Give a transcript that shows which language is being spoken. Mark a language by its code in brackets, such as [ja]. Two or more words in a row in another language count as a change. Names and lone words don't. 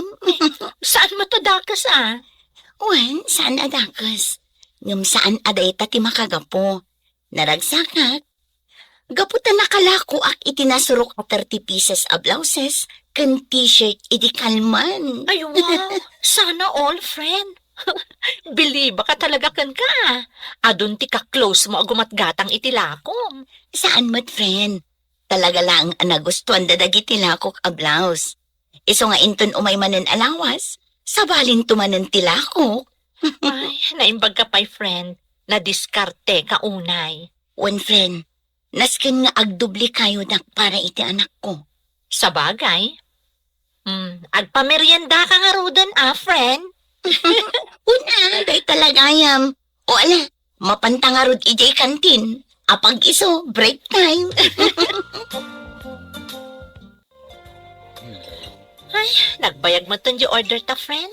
[ilo] Saan mo to dakas, ah? Wan, saan adakas? Ngam saan aday ta ti makagapo. Naragsakak. Gaputan nakalako ak itinasurok 30 pieces a blouses kan t-shirt iti kalman. Ay, wow. [tl] Sana all, [ilo] friend. Believe ka talaga kan ka. Adun ti ka close mo agumatgatang itilakom. Saan mat, friend? Talaga lang ang nagustuhan dadagiti lakok a blouse. Iso nga inton umay manen alawas, sabalin tumanen tilakok. Ay, naimbag ka pa'y friend. Na-diskarte ka unay. One friend, nasken nga agdubli kayo dak para iti anak ko. Sa bagay. Agpamerienda ka nga rodan, friend. Una, day talagayam. O ala, mapantangarod ijay kantin. Apag iso, [en] break time. [ilo] Ay, nagbayag mo ton yung order ta, friend.